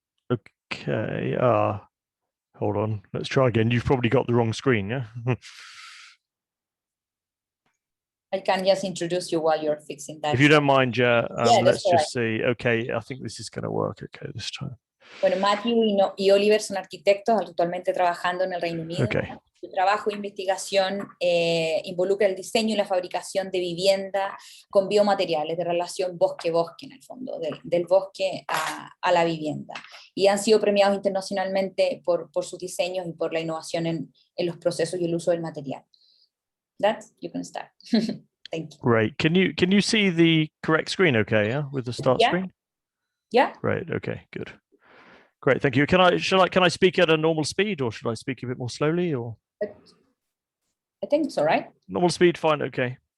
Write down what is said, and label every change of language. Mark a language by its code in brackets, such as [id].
[en] Okay, hold on, let's try again. You've probably got the wrong screen, yeah? I can just introduce you while you're fixing that. If you don't mind, yeah, let's just right. See. Okay, I think this is going to work okay this time. [es] Bueno, Matthew y Oliver son arquitectos actualmente trabajando en el Reino Unido. [en] Okay. [es] Su trabajo de investigación involucra el diseño y la fabricación de vivienda con biomateriales, de relación bosque-bosque en el fondo, del bosque a la vivienda. Y han sido premiados internacionalmente por sus diseños y por la innovación en los procesos y el uso del material. [en] That, you can start. Thank you. Great. Can you see the correct screen okay, yeah, with the start screen? Yeah. Right, okay, good. Great, thank you. Can I speak at a normal speed or should I speak a bit more slowly or? I think it's all right. Normal speed, fine, okay.